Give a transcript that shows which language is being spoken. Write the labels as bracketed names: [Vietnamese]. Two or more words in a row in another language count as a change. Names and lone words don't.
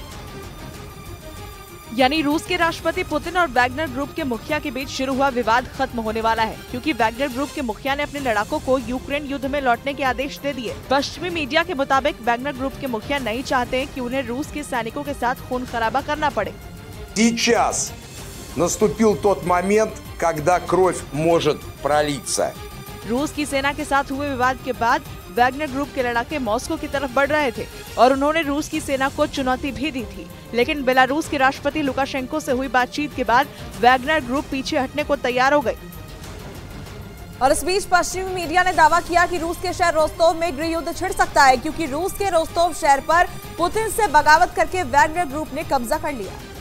[Hindi] यानी रूस के राष्ट्रपति पुतिन और वैगनर ग्रुप के मुखिया के बीच शुरू हुआ विवाद खत्म होने वाला है, क्योंकि वैगनर ग्रुप के मुखिया ने अपने लड़ाकों को यूक्रेन युद्ध में लौटने के आदेश दे दिए। पश्चिमी मीडिया के मुताबिक वैगनर ग्रुप के मुखिया नहीं चाहते कि उन्हें रूस के सैनिकों के साथ खून खराबा करना पड़े। [Russian] Сейчас наступил тот момент, когда кровь может пролиться. [Hindi] रूस की सेना के साथ हुए विवाद के बाद वैगनर ग्रुप के लड़ाके मॉस्को की तरफ बढ़ रहे थे और उन्होंने रूस की सेना को चुनौती भी दी थी, लेकिन बेलारूस के राष्ट्रपति लुकाशेंको से हुई बातचीत के बाद वैगनर ग्रुप पीछे हटने को तैयार हो गए। और इस बीच पश्चिमी मीडिया ने दावा किया कि रूस के शहर रोस्तोव में गृह युद्ध छिड़ सकता है, क्योंकि रूस के रोस्तोव शहर पर पुतिन से बगावत करके वैगनर ग्रुप ने कब्जा कर लिया,